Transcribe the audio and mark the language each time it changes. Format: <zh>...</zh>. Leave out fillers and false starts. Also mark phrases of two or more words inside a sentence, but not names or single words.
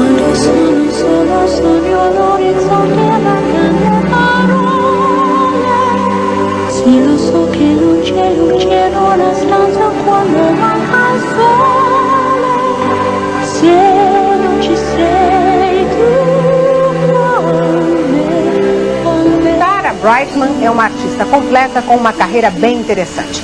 <it>Sono solo sogno all'orizzonte la grande parole. Sì, lo so che non c'è luce in una stanza quando manca il sole. Se non ci sei tu con me.</it> <pt>Sarah Brightman é uma artista completa com uma carreira bem interessante.</pt>